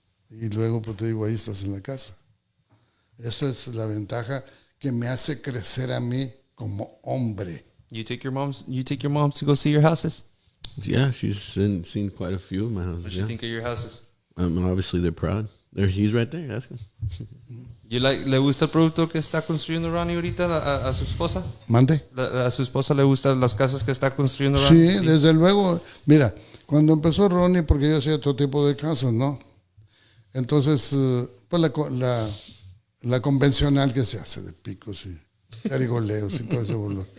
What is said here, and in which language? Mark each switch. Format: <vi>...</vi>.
<es>Y luego, pues te digo, ahí estás en la casa. Eso es la ventaja que me hace crecer a mí como hombre.</es> <en>You take your moms to go see your houses? Yeah, she's seen quite a few of my houses. What do you think of your houses? Obviously, they're proud. He's right there. Ask him.</en> <es>¿Le gusta el producto que está construyendo Ronnie ahorita a su esposa? ¿Mande? ¿A su esposa le gustan las casas que está construyendo Ronnie? Sí, desde luego. Mira, cuando empezó Ronnie, porque yo hacía otro tipo de casas, ¿no? Entonces, pues la convencional que se hace de picos y garigoleos y todo ese bolón.</es>